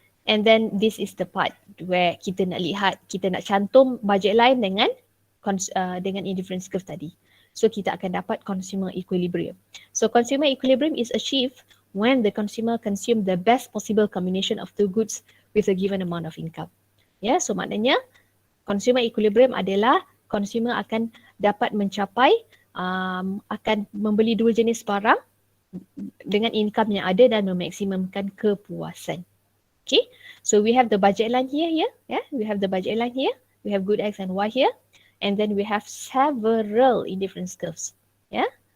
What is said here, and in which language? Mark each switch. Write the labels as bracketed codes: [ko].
[en] And then this is the part where [ms] kita nak lihat, kita nak cantum budget line dengan indifference curve tadi. So kita akan dapat consumer equilibrium. [en] So consumer equilibrium is achieved when the consumer consume the best possible combination of two goods with a given amount of income. [ms] Ya, yeah, so maknanya consumer equilibrium adalah consumer akan dapat mencapai akan membeli dua jenis barang dengan income yang ada dan memaksimumkan kepuasan. [en] Okay, so we have the budget line here, yeah, we have the budget line here, we have good X and Y here, and then we have several indifference curves, yeah.